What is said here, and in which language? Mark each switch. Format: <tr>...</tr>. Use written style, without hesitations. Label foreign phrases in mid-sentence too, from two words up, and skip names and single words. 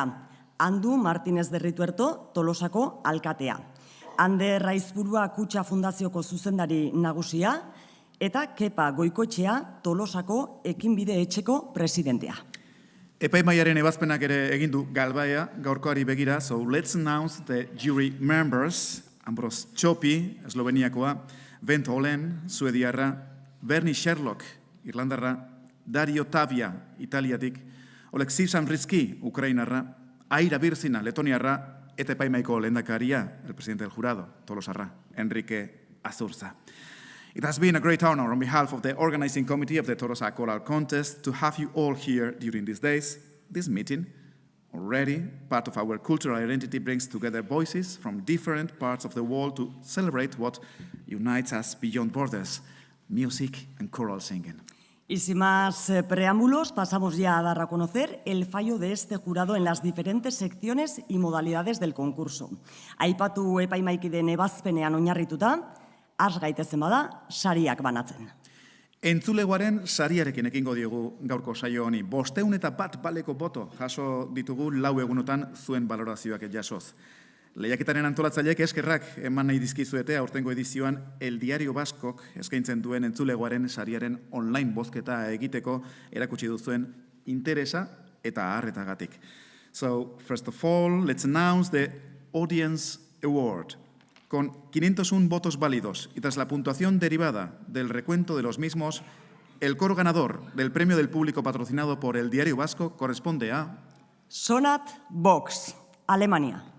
<eu>Andu Martínez de Rituerto, Tolosako alkatea. Ander Raizburua Kutxa Fundazioko zuzendari nagusia eta Kepa Goikoetxea, Tolosako ekinbide etxeko presidentea. Epaimaiaren ebazpenak ere egin du galbaia gaurkoari begira,</eu> <en>so let's announce the jury members.</en> <eu>Ambros Txopi, Esloveniakoa, Bent Olen, Suediarra, Bernie Sherlock, Irlandarra, Dario Tavia, Italiatik, Oleksiy Samritsky, Ukrainarra, Aira Birzina, Letoniarra, eta epaimaiko lehendakaria,</eu> <es>el presidente del jurado,</es> <eu>Tolosarra, Enrique Azurza.</eu> <en>It has been a great honor on behalf of the organizing committee of the Tolosa Choral Contest to have you all here during these days. This meeting, already part of our cultural identity, brings together voices from different parts of the world to celebrate what unites us beyond borders, music and choral singing.</en> <es>Y sin más preámbulos, pasamos ya a dar a conocer el fallo de este jurado en las diferentes secciones y modalidades del concurso.</es> <eu>Aipatu epaimaikideen ebazpenean oinarrituta, has gaitezen bada, sariak banatzen. Entzulegoaren sariarekin ekingo diogu gaurko saio honi. 501 baleko boto jaso ditugu 4 egunotan zuen balorazioak jasoz. Lehiaketaren antolatzaileek eskerrak eman nahi dizkizuete aurtengo edizioan El Diario Baskok eskaintzen duen entzulegoaren sariaren online bozketa egiteko erakutsi duzuen interesa eta harretagatik.</eu> <en>So, first of all, let's announce the Audience Award.</en> <es>Con 501 votos válidos y tras la puntuación derivada del recuento de los mismos, el coro ganador del premio del público patrocinado por El Diario Vasco corresponde a Sonat Box, Alemania.</es>